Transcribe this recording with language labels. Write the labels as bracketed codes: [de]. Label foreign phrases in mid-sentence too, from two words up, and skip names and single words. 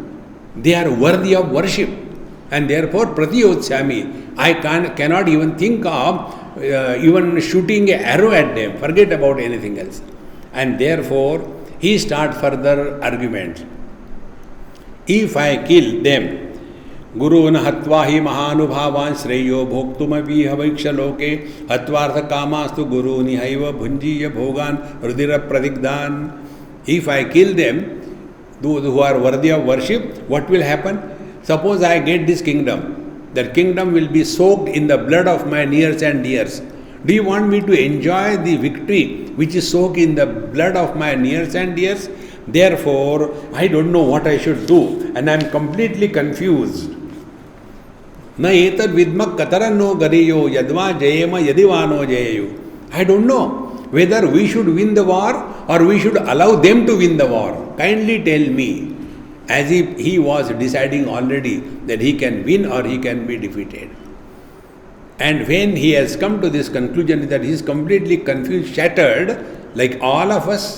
[en] They are worthy of worship. And therefore, Pratiyotshami. I cannot even think of even shooting an arrow at them. Forget about anything else. And therefore, he start further arguments. If I kill them, [sa] गुरून् हत्वा हि महानुभावान् श्रेयो भोक्तुमपि भैक्ष्यं लोके हत्वार्थ कामांस्तु गुरून् इहैव भुञ्जीय भोगान् रुधिर प्रदिग्धान्. [en] If I kill them, those who are worthy of worship, what will happen? Suppose I get this kingdom. That kingdom will be soaked in the blood of my nears and dears. Do you want me to enjoy the victory which is soaked in the blood of my nears and dears? Therefore, I don't know what I should do and I am completely confused. [sa] न एतद् विद्मः कतरन्नो गरीयो यद्वा जयेम यदि वा नो जयेयुः. [en] I don't know whether we should win the war or we should allow them to win the war. Kindly tell me. As if he was deciding already that he can win or he can be defeated. And when he has come to this conclusion that he is completely confused, shattered, like all of us.